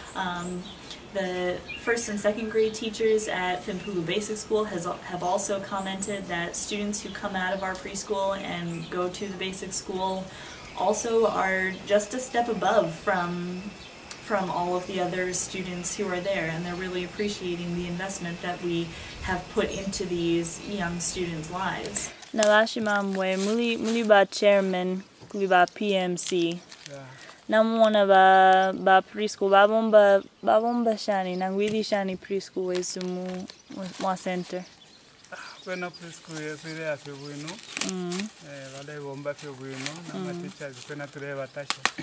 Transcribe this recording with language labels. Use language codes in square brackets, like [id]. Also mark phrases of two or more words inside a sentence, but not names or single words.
[en] The first and second grade teachers at Fimpulu Basic School have also commented that students who come out of our preschool and go to the basic school also are just a step above from all of the other students who are there, and they're really appreciating the investment that we have put into these young students' lives. [bem] Nalashima mwe muli ba chairman kuli ba PMC. Namwona ba preschool babomba shani nangwili shani preschool wesu mwa center. Kwena preschool yesu ile ya febuino. Wale bomba febuino na mateachers kwena tule batasha.